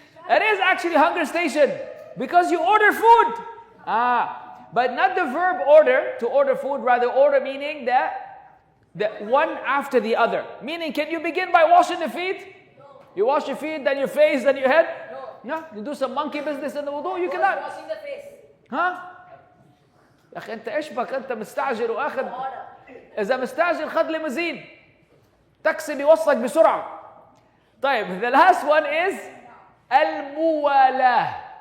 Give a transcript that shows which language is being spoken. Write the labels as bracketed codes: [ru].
[en] It is actually hunger station. Because you order food. But not the verb order, to order food, rather order meaning that the one after the other. Meaning, can you begin by washing the feet? You wash your feet, then your face, then your head? No. You do some monkey business in the wudu? You cannot. Washing the face. [ar] يا أخي أنت إيش بك؟ أنت مستعجل وآخذ. إذا مستعجل خذ ليموزين. تاكسي بيوصلك بسرعة. [en] طيب, the last one is الموالاة.